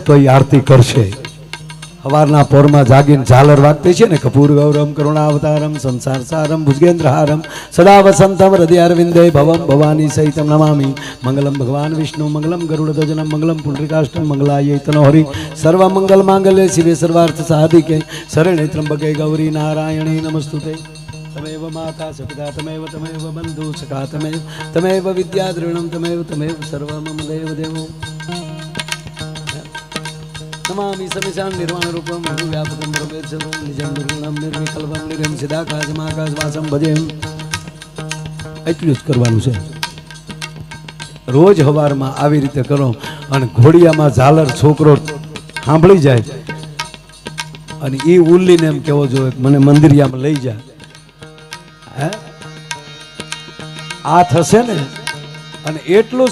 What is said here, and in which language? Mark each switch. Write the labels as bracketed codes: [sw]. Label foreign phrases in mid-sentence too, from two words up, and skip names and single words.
[gu] તો એ આરતી કરશે સવારના પોરમાં જાગીને ઝાલર વાગતી છે ને [sa] कपूर गौरम करुणावतारम संसार सारम भुजगेन्द्रहारम सदा वसन्तम हृदयारविन्दे भवम भवानी सहितम नमामि मंगलम भगवान विष्णु मंगलम गरुडध्वजनम मंगलम पुण्डरीकाष्टम मंगलाय तनो हरि सर्व मंगल मांगल्य शिवे सर्वार्थ साधिके शरणे त्रम्बके गौरी नारायणी नमस्तुते तमेव माता सपिता तमेव बंधु सखा तमेव विद्या द्रविणम तमेव सर्व मम देव देवो नमामि समिशान निर्वाण रूपम व्यापकम ब्रह्मेत सर्वम निजं निर्गुणम निर्विकल्पम निरं सिदाकाशमाकाशवासम भजेम [gu] એટલું જ કરવાનું છે રોજ હવારમાં આવી રીતે કરો અને ઘોડિયામાં ઝાલર છોકરો સાંભળી જાય અને એ ઉલ્લીને એમ કેવો જોઈએ મને મંદિરિયામાં લઈ જાય આ થશે ને અને એટલું